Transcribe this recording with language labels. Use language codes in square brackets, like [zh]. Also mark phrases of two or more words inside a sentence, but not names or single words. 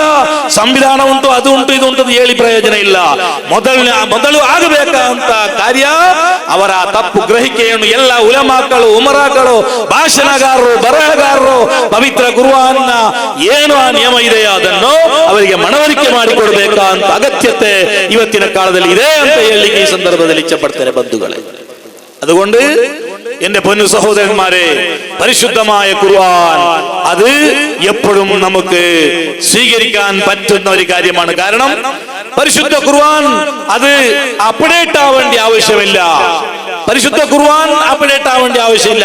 [kn] ಸಂವಿಧಾನ ಉಂಟು, ಅದು ಉಂಟು, ಇದು ಉಂಟು ಹೇಳಿ ಪ್ರಯೋಜನ ಇಲ್ಲ. ಮೊದಲು ಆಗಬೇಕಂತ ಕಾರ್ಯ ಅವರ ತಪ್ಪು ಗ್ರಹಿಕೆಯನ್ನು ಎಲ್ಲ ಉಲಮಾಗಳು, ಉಮರಾಗಳು, ಭಾಷಣಗಾರರು, ಬರಹಗಾರರು ಪವಿತ್ರ ಕುರ್ಆನ್ನ ಏನು ಆ ನಿಯಮ ಇದೆಯೋ ಅದನ್ನು ಅವರಿಗೆ ಮನವರಿಕೆ ಮಾಡಿಕೊಡ್ಬೇಕಂತ ಅಗತ್ಯತೆ ಇವತ್ತಿನ ಕಾಲದಲ್ಲಿ ಇದೆ ಅಂತ ಹೇಳಲಿಕ್ಕೆ ಈ ಸಂದರ್ಭದಲ್ಲಿ ಇಚ್ಛೆ ಪಡ್ತೇನೆ ಬಂಧುಗಳೇ. [ml] അതുകൊണ്ട് എന്റെ പൊന്നു സഹോദരന്മാരെ, പരിശുദ്ധമായ ഖുർആൻ അത് എപ്പോഴും നമുക്ക് സ്വീകരിക്കാൻ പറ്റുന്ന ഒരു കാര്യമാണ്. കാരണം പരിശുദ്ധ ഖുർആൻ അത് അപ്ഡേറ്റ് ആവേണ്ട ആവശ്യമില്ല. പരിശുദ്ധ ഖുർആൻ അപ്ഡേറ്റ് ആവേണ്ട ആവശ്യമില്ല.